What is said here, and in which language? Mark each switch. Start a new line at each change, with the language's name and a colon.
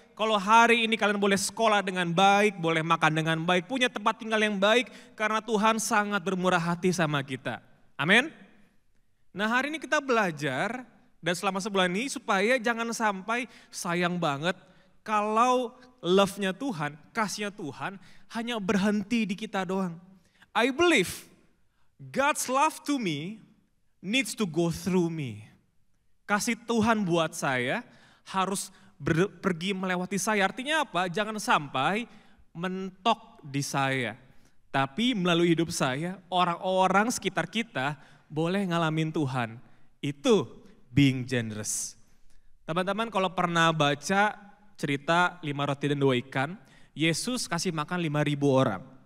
Indonesian: Kalau hari ini kalian boleh sekolah dengan baik, boleh makan dengan baik, punya tempat tinggal yang baik, karena Tuhan sangat bermurah hati sama kita. Amin. Nah hari ini kita belajar, dan selama sebulan ini supaya jangan sampai sayang banget kalau love-nya Tuhan, kasihnya Tuhan hanya berhenti di kita doang.
English: I believe God's love to me needs to go through me.
Indonesian: Kasih Tuhan buat saya harus pergi melewati saya. Artinya apa? Jangan sampai mentok di saya. Tapi melalui hidup saya, orang-orang sekitar kita boleh ngalamin Tuhan. Itu
English: being generous.
Indonesian: Teman-teman kalau pernah baca cerita 5 roti dan 2 ikan, Yesus kasih makan 5.000 orang.